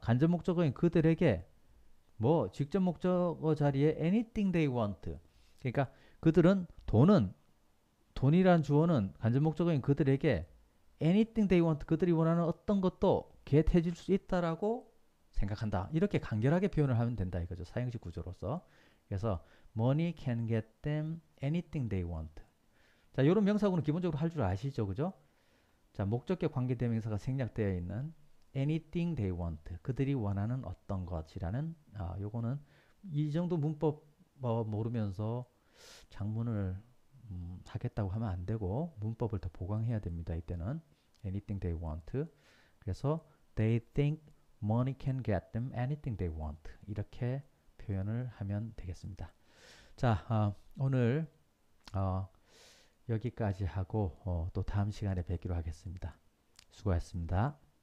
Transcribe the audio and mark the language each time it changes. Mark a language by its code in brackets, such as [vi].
[ko] 간접 목적어인 그들에게 뭐 직접 목적어 자리에 [en] anything they want. [ko] 그러니까 그들은 돈이란 주어는 간접 목적어인 그들에게 [en] anything they want [ko] 그들이 원하는 어떤 것도 get 해줄 수 있다라고 생각한다. 이렇게 간결하게 표현을 하면 된다 이거죠. 사형식 구조로서. 그래서 [en] money can get them anything they want. [ko] 자, 이런 명사구는 기본적으로 할 줄 아시죠, 그죠? 자, 목적격 관계대명사가 생략되어 있는 [en] anything they want. [ko] 그들이 원하는 어떤 것이라는 요거는 이 정도 문법 모르면서 장문을 하겠다고 하면 안 되고 문법을 더 보강해야 됩니다. 이때는 [en] anything they want. [ko] 그래서 [en] they think money can get them anything they want. [ko] 이렇게 표현을 하면 되겠습니다. 자, 오늘 여기까지 하고 또 다음 시간에 뵙기로 하겠습니다. 수고하셨습니다.